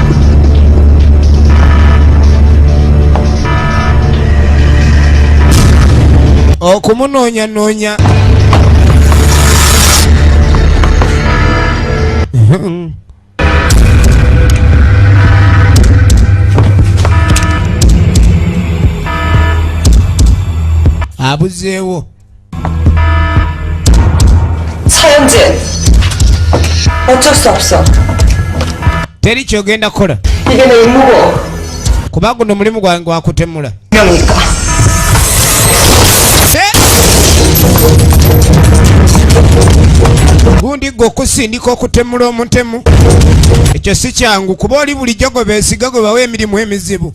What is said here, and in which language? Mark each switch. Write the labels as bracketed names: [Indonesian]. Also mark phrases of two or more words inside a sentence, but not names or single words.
[Ganda] Okumunoonya. Abuzeewo. [Korean] 서연진. 어쩔 수 없어. [Ganda] Teri kyogenda kola. [Korean] 이게 내 임무고. [Ganda] Kuba guno mulimu gwange gwakutemula. [Korean] 명이니까. [Ganda] Gundi gwe okusindika okutemula omutemu. Ekyo si kyangu kuba oli bulijjo gwe beesiga gwe bawa emirimu emizibu.